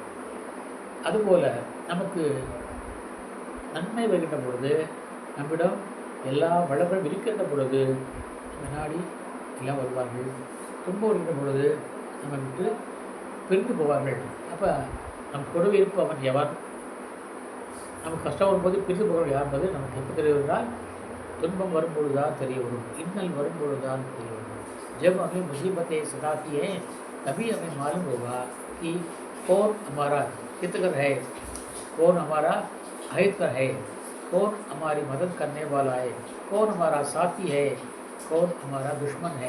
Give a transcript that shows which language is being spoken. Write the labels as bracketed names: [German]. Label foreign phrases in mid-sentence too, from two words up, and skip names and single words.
[Tamil] அதுபோல் நமக்கு நன்மை வருகின்ற பொழுது, நம்மிடம் எல்லா வளங்களும் இருக்கின்ற பொழுது நம்ம நாடி எல்லாம் வருவார்கள். துன்பம் வருகின்ற பொழுது நம்ம விட்டு பிரிந்து போவார்கள். அப்போ நம் கூடவே இருப்பவன் எவன்? நமக்கு கஷ்டம் வரும்போது பிரிந்து போகிறவர்கள் யார் என்பது நமக்கு எப்போ தெரிய வருகிறால் துன்பம் வரும்பொழுதுதான் தெரிய வரும், இன்னல் வரும்பொழுதுதான் தெரிய வரும். [Hindi] जब हमें मुसीबतें सताती हैं तभी हमें मालूम होगा कि कौन हमारा हितकर है, कौन हमारा अहितकर है, कौन हमारी मदद करने वाला है, कौन हमारा साथी है, कौन हमारा दुश्मन है।